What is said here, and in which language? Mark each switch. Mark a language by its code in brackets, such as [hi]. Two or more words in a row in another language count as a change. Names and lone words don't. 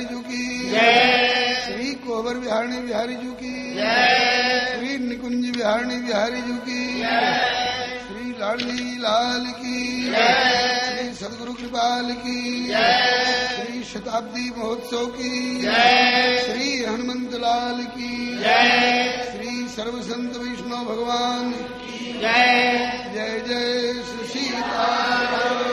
[hi] जी की श्री कोबर बिहारी बिहारी जी की श्री निकुंज बिहारी बिहारी जी की श्री लाडली लाल की श्री सदगुरु कृपाल की श्री शताब्दी महोत्सव की श्री हनुमंत लाल की श्री सर्व संत वैष्णव भगवान की जय जय श्री सीताराम।